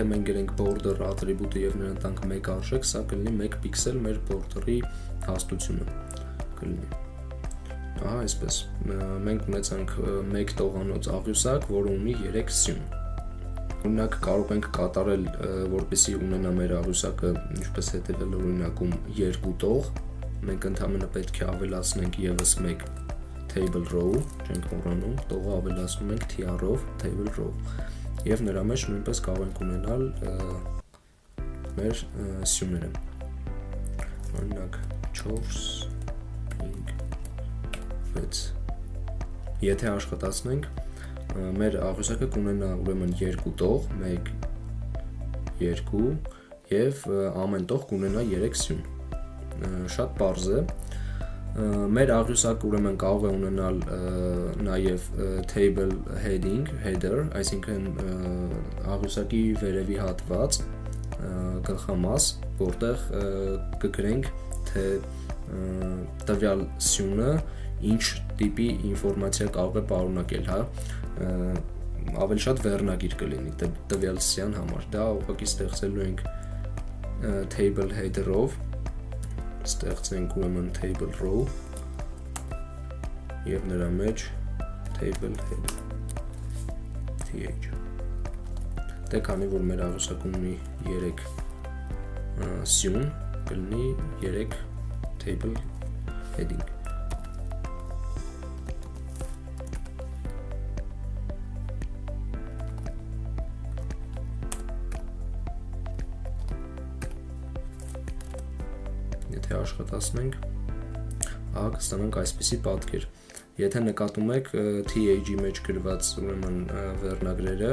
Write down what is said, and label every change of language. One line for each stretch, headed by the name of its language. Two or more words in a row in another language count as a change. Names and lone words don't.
Armenian: մենք գրենք border ատրիբուտը եւ նրան տանք 1 արժեք, սա կլինի 1 պիքսել մեր border-ի հաստությունը կլինի։ Այսպես։ Մենք ունեցանք 1 տողանոց աղյուսակ, որը ունի 3 սյուն։ Օրինակ կարող ենք կատարել, որպեսզի ունենա մեր աղյուսակը, ինչպես հետևել օրինակում 2 տող, մենք ընդհանրապես պետք է ավելացնենք եւս 1
English: table row,
Armenian: չենք մոռանում, տողը ավելացնում ենք tr-ով
English: table row,
Armenian: եւ նրա մեջ նույնպես կարող ենք ունենալ մեր սյուները։ Օրինակ 4, 5, 6։ Եթե աշխատացնենք, մեր աղյուսակը կունենա ուրեմն 2 տող, 1, 2 եւ ամեն տող կունենա 3 սյուն։ Շատ պարզ է։ Մեր աղյուսակը ուրեմն կարող է ունենալ նաեւ
English: table heading,
Armenian: header, այսինքն աղյուսակի վերևի հատված, գլխամաս, որտեղ կգրենք, թե տվյալ սյունը ինչ տիպի ինֆորմացիա կարող է պարունակել, ավելի շատ վերնագիր կլինի տվյալ սյան համար։ Դա ուղղակի ստեղծելու ենք
English: table header-
Armenian: ով, ստեղծենք ուրեմն
English: table row
Armenian: եւ նրա մեջ
English: table header
Armenian: th։ Դե քանի որ մեր աղյուսակում ունի 3 սյուն, կլինի 3
English: table heading։
Armenian: Եթե աշխատացնենք, կստանանք այսպիսի պատկեր։ Եթե նկատում եք TH-ի մեջ գրված ուրեմն վերնագրերը